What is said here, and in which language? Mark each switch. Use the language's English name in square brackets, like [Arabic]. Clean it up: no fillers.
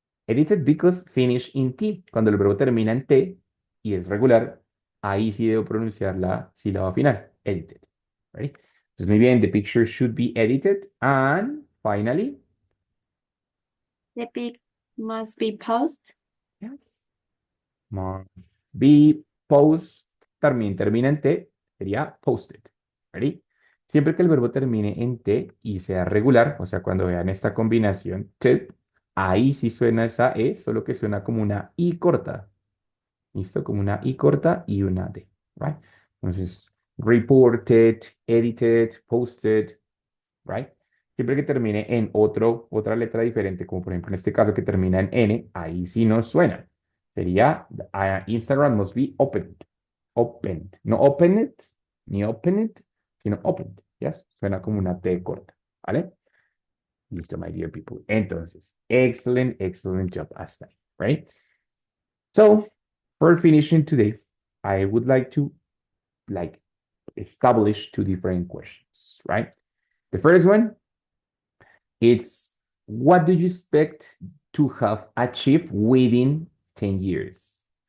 [English] Edited because finish in T. [Spanish] Cuando el verbo termina en T y es regular, ahí sí debo pronunciar la sílaba final. [English] Edited. Ready? [Spanish] Entonces, muy bien, [English] the picture should be edited. And finally, The pic must be paused. yes, must be post, [Spanish] también termina en T, sería [English] posted. ¿Ready? [Spanish] Siempre que el verbo termine en T y sea regular, o sea, cuando vean esta combinación T, ahí sí suena esa E, solo que suena como una I corta. ¿Listo? Como una I corta y una D. [English] ¿Right? [Spanish] Entonces, reported, edited, posted, ¿right? Siempre que termine en otra letra diferente, como por ejemplo en este caso que termina en N, ahí sí no suena. Sería [English] Instagram must be opened. Opened. No open it, ni open it, sino opened. ¿Yes? [Spanish] Suena como una T corta. ¿Vale? Listo, [English] my dear people. [Spanish] Entonces, [English] excellent job [Spanish] hasta ahí. [English] Right? So, for finishing today, I would like to like establish two different questions, right? The first one, it's what do you expect to have achieved within 10 years?